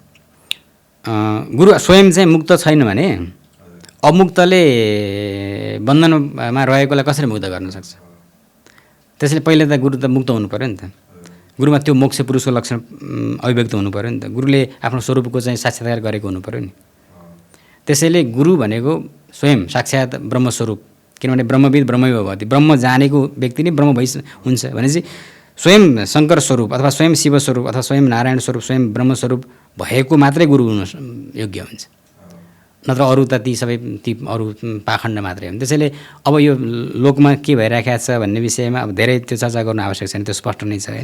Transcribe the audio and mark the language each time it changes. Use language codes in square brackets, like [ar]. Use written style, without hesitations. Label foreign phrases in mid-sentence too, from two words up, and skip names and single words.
[ne] गुरु स्वयं चाहिँ मुक्त छैन भने अमुक्तले बन्धनमा रहेकोलाई कसरी मुक्त गर्न सक्छ? त्यसैले पहिले त गुरु त मुक्त हुनु पऱ्यो नि त। गुरुमा त्यो मोक्ष पुरुषको लक्षण अभिव्यक्त हुनु पऱ्यो नि त। गुरुले आफ्नो स्वरूपको चाहिँ साक्षात्कार गरेको हुनु पऱ्यो नि। त्यसैले गुरु भनेको स्वयं साक्षात ब्रह्मस्वरूप, किनभने [sa] ब्रह्मविद ब्रह्मैव भवति, [ne] ब्रह्म जानेको व्यक्ति नै ब्रह्म भइ हुन्छ भनेपछि स्वयं शङ्कर स्वरूप अथवा स्वयं शिव स्वरूप अथवा स्वयं नारायण स्वरूप, स्वयं ब्रह्मस्वरूप भएको मात्रै गुरु हुन योग्य हुन्छ, नत्र अरू त ती सबै ती अरू पाखण्ड मात्रै हुन्। त्यसैले अब यो लोकमा के भइरहेको छ भन्ने विषयमा अब धेरै त्यो चर्चा गर्नु आवश्यक छैन, त्यो स्पष्ट नै छ होइन।